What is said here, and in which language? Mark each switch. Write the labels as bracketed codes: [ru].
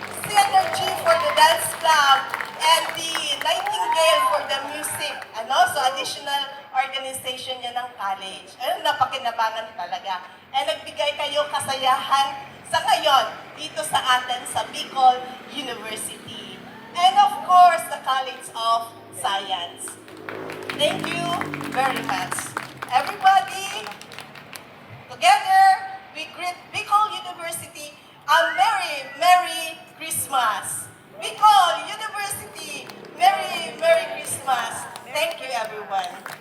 [en] Synergy for the dance club and the Nightingale for the music. [tl] So additional organization yan ng college. Napakinabangan talaga. Nagbigay kayo kasayahan sa ngayon dito sa atin sa Bicol University. [en] And of course, the College of Science. Thank you very much. Everybody, together, we greet Bicol University a Merry, Merry Christmas. Bicol University, Merry, Merry Christmas. Thank you, everyone.